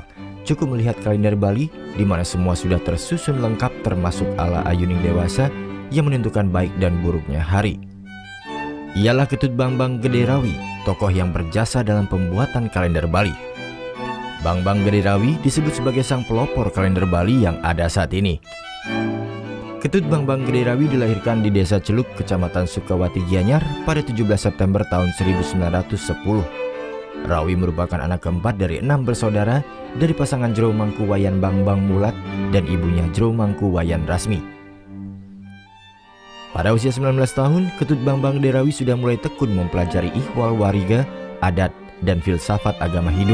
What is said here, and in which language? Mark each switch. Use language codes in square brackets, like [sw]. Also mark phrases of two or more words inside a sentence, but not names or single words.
[id] Cukup melihat kalender Bali di mana semua sudah tersusun lengkap termasuk [ban] ala ayuning dewasa [id] yang menentukan baik dan buruknya hari. Ialah Ketut Bambang Gederawi, tokoh yang berjasa dalam pembuatan kalender Bali. Bambang Gederawi disebut sebagai sang pelopor kalender Bali yang ada saat ini. Ketut Bambang Gederawi dilahirkan di Desa Celuk, Kecamatan Sukawati Gianyar pada 17 September tahun 1910. Rawi merupakan anak keempat dari 6 bersaudara dari pasangan Jero Mangku Wayan Bambang Mulat dan ibunya Jero Mangku Wayan Rasmi. Pada usia 19 tahun, Ketut Bambang Gederawi sudah mulai tekun mempelajari ihwal wariga, adat, dan filsafat agama Hindu.